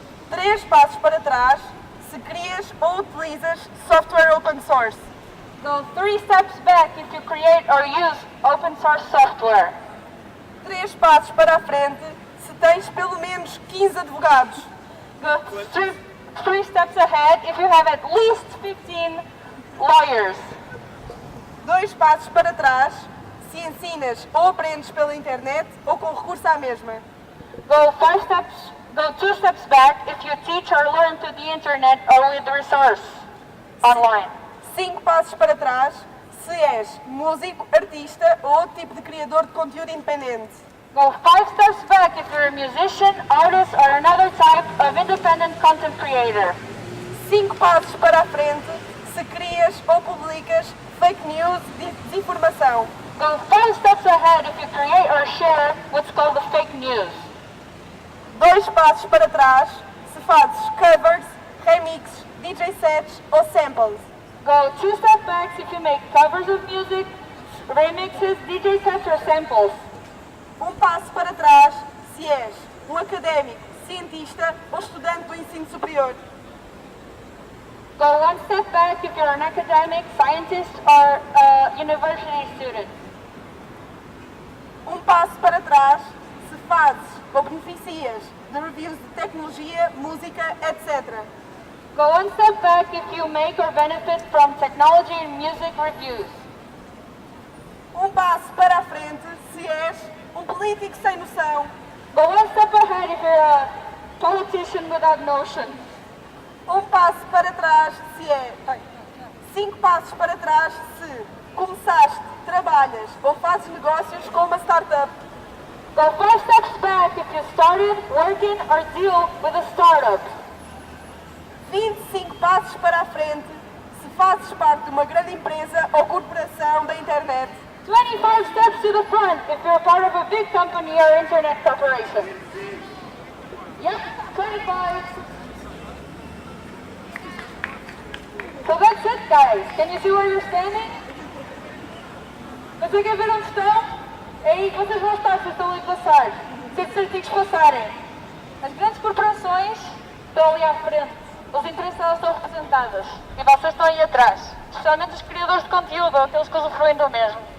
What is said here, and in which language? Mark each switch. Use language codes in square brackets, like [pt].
[pt] 3 passos para trás se crias ou utilizas software open source. [en] Go 3 steps back if you create or use open source software. [pt] 3 passos para a frente se tens pelo menos 15 advogados. [en] Go 3 steps ahead if you have at least 15 lawyers. [pt] 2 passos para trás se ensinas ou aprendes pela internet ou com recurso à mesma. [en] Go 2 steps back if you teach or learn through the internet or with resource online. [pt] 5 passos para trás se és músico, artista ou outro tipo de criador de conteúdo independente. [en] Go 5 steps back if you're a musician, artist or another type of independent content creator. [pt] 5 passos para a frente se crias ou publicas fake news e desinformação. [en] Go 5 steps ahead if you create or share what's called the fake news. [pt] 2 passos para trás se fazes covers, remixes, DJ sets ou samples. [en] Go 2 steps back if you make covers of music, remixes, DJ sets or samples. [pt] Um passo para trás se és um académico, cientista ou estudante do ensino superior. [en] Go 1 step back if you're an academic, scientist or a university student. [pt] Um passo para trás se fazes ou beneficias de reviews de tecnologia, música, etc. [en] Go 1 step back if you make or benefit from technology and music reviews. [pt] Um passo para a frente se és um político sem noção. [en] Go 1 step ahead if you're a politician without notion. [pt] Um passo para trás se é... 5 passos para trás se começaste, trabalhas ou fazes negócios com uma startup. [en] Go 5 steps back if you started working or deal with a startup. [pt] 25 passos para a frente se fazes parte de uma grande empresa ou corporação da internet. [en] 25 steps to the front if you're part of a big company or internet corporation. Yep, 25. So that's it, guys. Can you see where you're standing? [pt] Conseguem ver onde estão? É aí que vocês vão estar, vocês estão ali a passar. Se esses artigos passarem. As grandes corporações estão ali à frente. Os interessados estão representados. E vocês estão aí atrás. Especialmente os criadores de conteúdo, ou aqueles que usufruem do mesmo.